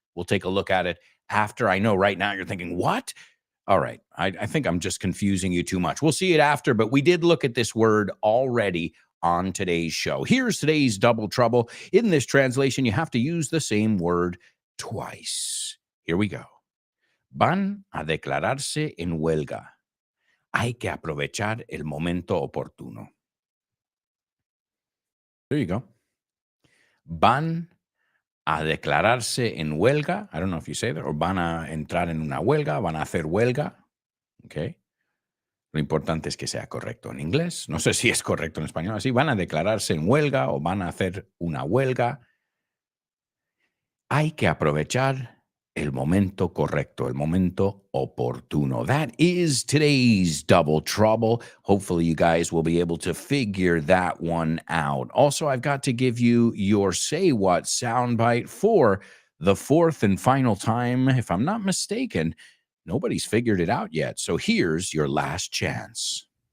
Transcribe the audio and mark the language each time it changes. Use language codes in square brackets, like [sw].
[en] We'll take a look at it after. I know right now you're thinking, what? All right. I think I'm just confusing you too much. We'll see it after, but we did look at this word already on today's show. Here's today's double trouble. In this translation, you have to use the same word twice. Here we go. [es] Van a declararse en huelga. Hay que aprovechar el momento oportuno. [en] There you go. [es] Van a declararse en huelga. [en] I don't know if you say that. [es] Or van a entrar en una huelga. Van a hacer huelga. Okay. Lo importante es que sea correcto en inglés. No sé si es correcto en español. Así van a declararse en huelga o van a hacer una huelga. Hay que aprovechar el momento correcto, el momento oportuno. [en] That is today's double trouble. Hopefully you guys will be able to figure that one out. Also, I've got to give you your Say What soundbite for the fourth and final time. If I'm not mistaken, nobody's figured it out yet. So here's your last chance.